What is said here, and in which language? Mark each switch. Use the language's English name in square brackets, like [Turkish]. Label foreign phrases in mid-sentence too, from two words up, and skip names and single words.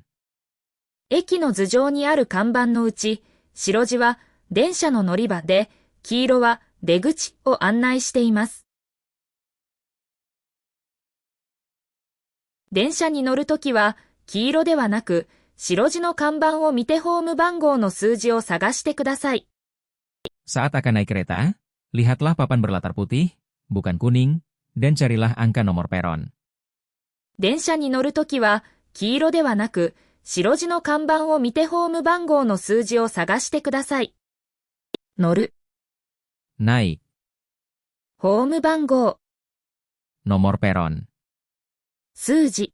[Japanese] 駅の頭上にある看板のうち、白地は電車の乗り場で、黄色は出口を案内しています。電車に乗るときは、黄色ではなく、白地の看板を見てホーム番号の数字を探してください。 [Indonesian] Saat akan naik kereta, lihatlah papan berlatar putih, bukan kuning, dan carilah angka nomor peron. [Japanese] 電車に乗るときは、黄色ではなく、白地の看板を見てホーム番号の数字を探してください。乗る、 [Indonesian] Naik. [Japanese] ホーム番号、 [Indonesian] Nomor peron. [Japanese] 数字、